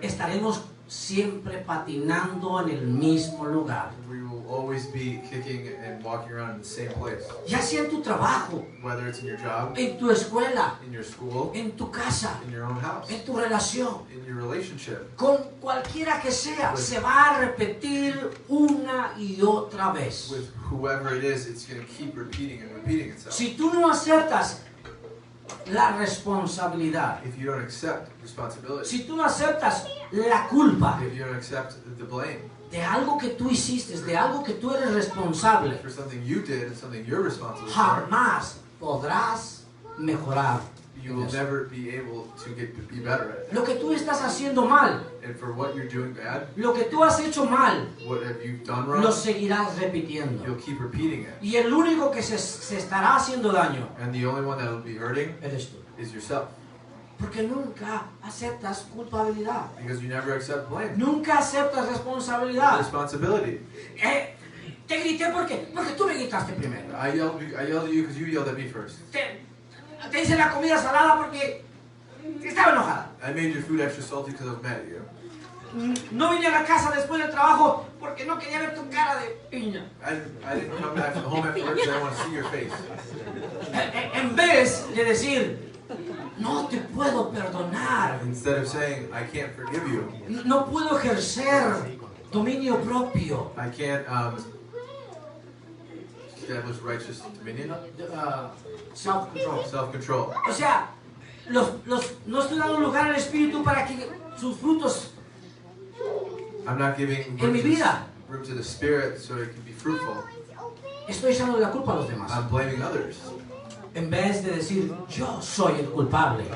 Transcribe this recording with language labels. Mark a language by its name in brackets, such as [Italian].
[Spanish] Estaremos siempre patinando en el mismo lugar. [English] We will always be kicking and walking around in the same place. [Spanish] Ya sea en tu trabajo, [English] Whether it's in your job, [Spanish] en tu escuela, [English] in your school, [Spanish] en tu casa, [English] in your own house, [Spanish] en tu relación, [English] in your relationship, [Spanish] con cualquiera que sea, se va a repetir una y otra vez. [English] with whoever it is, it's going to keep repeating and repeating itself. [Spanish] Si tú no aceptas la responsabilidad, [English] If you don't accept responsibility, [Spanish] si tú no aceptas la culpa [English] if you don't accept the blame [Spanish] de algo que tú hiciste, de algo que tú eres responsable, [English] for something you did and something you're responsible for, [Spanish] jamás podrás mejorar. [English] you will never be able to be better at it. [Spanish] Lo que tú estás haciendo mal, [English] And for what you're doing bad, [Spanish] lo que tú has hecho mal, [English] what have you done [Spanish] lo [English] wrong, [Spanish] seguirás repitiendo. [English] you'll keep repeating it. [Spanish] Y el único que se estará haciendo daño [English] And the only one that will be hurting [Spanish] eres tú. [English] is yourself. [Spanish] Porque nunca aceptas culpabilidad. [English] Because you never accept blame. [Spanish] Nunca aceptas responsabilidad. [English] Responsibility. [Spanish] Te grité porque tú me gritaste primero. [English] I yelled at you because you yelled at me first. [Spanish] Te hice la comida salada porque estaba enojada. [English] I made your food extra salty because I was mad at you. [Spanish] No vine a la casa después del trabajo porque no quería ver tu cara de piña. [English] I didn't come back from home afterwards because I want to see your face. [Spanish] En vez de decir, no te puedo perdonar, [English] Instead of saying, I can't forgive you, [Spanish] no puedo ejercer dominio propio, [English] I can't establish righteous dominion, self-control. self-control. [Spanish] O sea, no estoy dando lugar al Espíritu para que sus frutos [English] I'm not giving [Spanish] en mi vida, [English] room to the Spirit so it can be fruitful. [Spanish] estoy echando la culpa a los demás. [English] I'm blaming others. [Spanish] En vez de decir, yo soy el culpable,